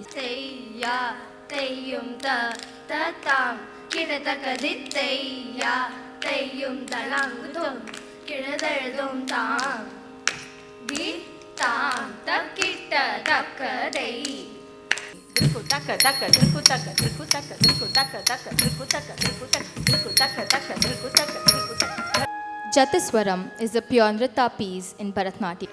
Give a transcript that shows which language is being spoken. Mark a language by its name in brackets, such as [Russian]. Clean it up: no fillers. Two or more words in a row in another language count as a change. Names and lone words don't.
[English] Teyya teyyum ta tatam kidatakaditeyya teyyum talangutum kidadaldum tam di tam takitta takadei Dirku taka taka dirku taka dirku taka dirku taka taka dirku taka dirku taka dirku taka taka dirku taka dirku taka. Jatiswaram is a pure nritta piece in Bharatanatyam.